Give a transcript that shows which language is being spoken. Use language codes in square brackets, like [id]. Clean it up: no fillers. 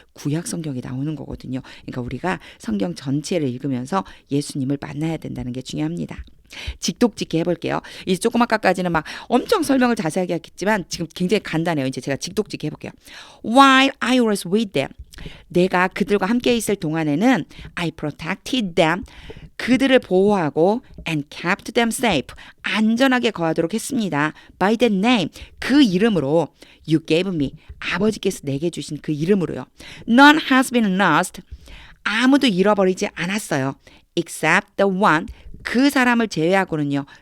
[ko] 구약 성경에 나오는 거거든요. 그러니까 우리가 성경 전체를 읽으면서 예수님을 만나야 된다는 게 중요합니다. 직독직해 해볼게요. 이제 조금 아까까지는 막 엄청 설명을 자세하게 했지만 지금 굉장히 간단해요. 이제 제가 직독직해 해볼게요. [en] While I was with them. [ko] 내가 그들과 함께 있을 동안에는 [en] I protected them. [ko] 그들을 보호하고 [en] and kept them safe. [ko] 안전하게 거하도록 했습니다. [en] By the name. [ko] 그 이름으로 [en] you gave me. [ko] 아버지께서 내게 주신 그 이름으로요. [en] None has been lost. [ko] 아무도 잃어버리지 않았어요. [en] Except the one. [ko] 그 사람을 제외하고는요.